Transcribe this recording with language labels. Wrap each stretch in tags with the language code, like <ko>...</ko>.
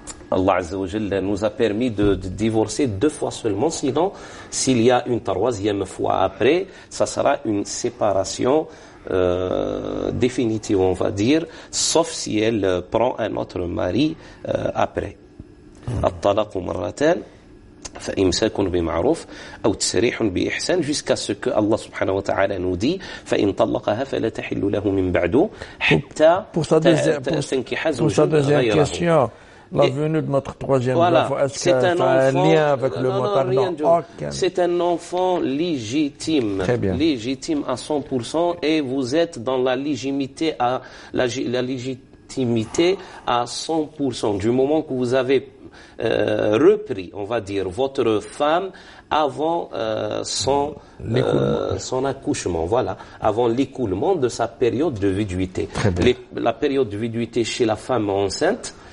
<fr>Allah Azza wa Jalla nous a permis de divorcer 2 fois seulement, sinon s'il y a une 3e fois après, ça sera une séparation définitive, on va dire, sauf si elle prend un autre mari après.</fr> <ar>الطلاق مرتان فإمساك بمعروف أو تسريح بإحسان,</ar> <fr>jusqu'à ce que Allah subhanahu wa ta'ala nous dit</fr> <ar>فإن طلقها فلا تحل له من بعد حتى تنكح زوجا غيره.</ar> <fr>La venue de notre 3e enfant, est-ce que ça a un lien avec le mot? C'est un enfant légitime, légitime à 100%, et vous êtes dans la légitimité à 100%. Du moment que vous avez repris, on va dire, votre femme avant son accouchement, voilà, avant l'écoulement de sa période de viduité. La période de viduité chez la femme enceinte,</fr>